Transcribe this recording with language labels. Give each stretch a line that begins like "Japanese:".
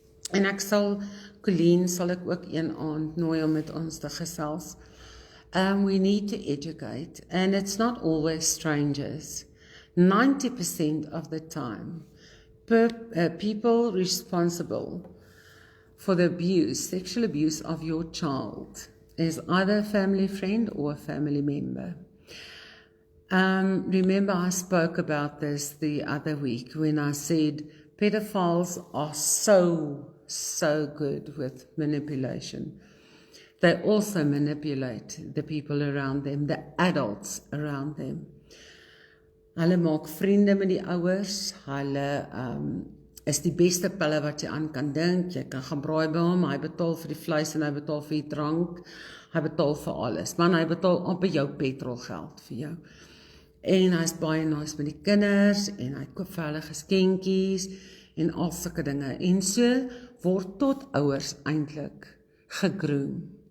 Afrikaans: En Colleen sal ek ook een aand nooi om met ons te gesels.
English: We need to educate, and it's not always strangers. 90% of the time, people responsible for the abuse, sexual abuse of your child is either a family friend or a family member. Remember I spoke about this the other week when I said pedophiles are so good with manipulation. They also manipulate the people around them, the adults around them.
Afrikaans: Hulle maak vriende met die ouers, hulle is die beste pille wat jy aan kan dink, jy kan gaan braai by hom, hy betaal vir die vleis en hy betaal vir die drank, hy betaal vir alles, man hy betaal amper jou petrolgeld vir jou. En hy is baie nice met die kinders, en hy koop vir hulle geskenkies, en al sulke dinge, en so word tot ouers eintlik gegroom.